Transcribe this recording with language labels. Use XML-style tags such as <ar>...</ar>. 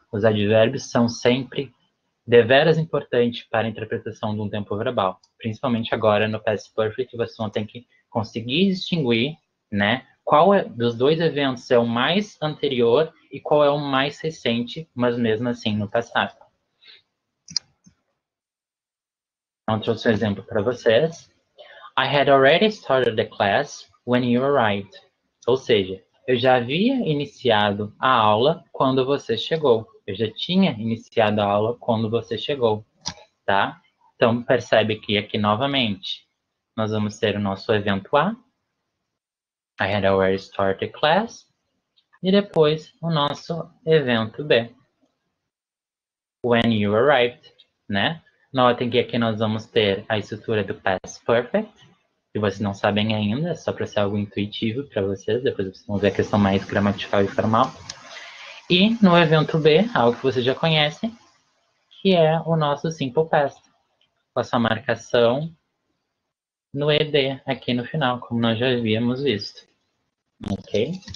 <pt>Os advérbios são sempre deveras importantes para a interpretação de um tempo verbal, principalmente agora no Past Perfect, vocês vão ter que conseguir distinguir, né, qual dos dois eventos é o mais anterior e qual é o mais recente, mas mesmo assim no passado. Então, trouxe um exemplo para vocês.</pt> <en>I had already started the class when you arrived.</en> <pt>Ou seja, eu já havia iniciado a aula quando você chegou. Eu já tinha iniciado a aula quando você chegou, tá? Então, percebe que aqui, novamente, nós vamos ter o nosso evento A.</pt> <en>I had already started class.</en> <pt>E depois, o nosso evento B.</pt> <en>When you arrived,</en> <pt>né? Notem que aqui nós vamos ter a estrutura do Past Perfect. Se vocês não sabem ainda, é só para ser algo intuitivo para vocês. Depois vocês vão ver a questão mais gramatical e formal. E no evento B, algo que vocês já conhecem, que é o nosso Simple Past, com a sua marcação no ED aqui no final, como nós já havíamos visto. Ok?</pt>